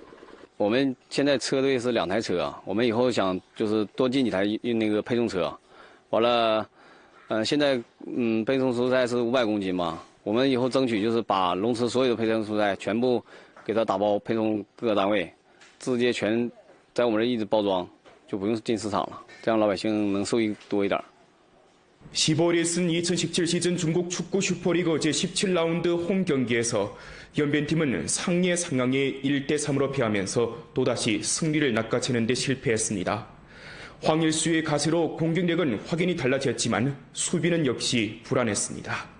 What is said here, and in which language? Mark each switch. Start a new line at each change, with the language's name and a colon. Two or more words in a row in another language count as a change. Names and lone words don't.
Chinese: 我们现在车队是2台车，我们以后想就是多进几台那个配送车，完了，现在配送蔬菜是500公斤嘛，我们以后争取就是把龙池所有的配送蔬菜全部给它打包配送各个单位，直接全在我们这一直包装，就不用进市场了，这样老百姓能受益多一点。
Korean: 15일에 쓴 2017 시즌 중국 축구 슈퍼리그 제17라운드 홈 경기에서 연변팀은 상예 상강에 1대3으로 패하면서 또다시 승리를 낚아채는 데 실패했습니다. 황일수의 가세로 공격력은 확연히 달라졌지만 수비는 역시 불안했습니다.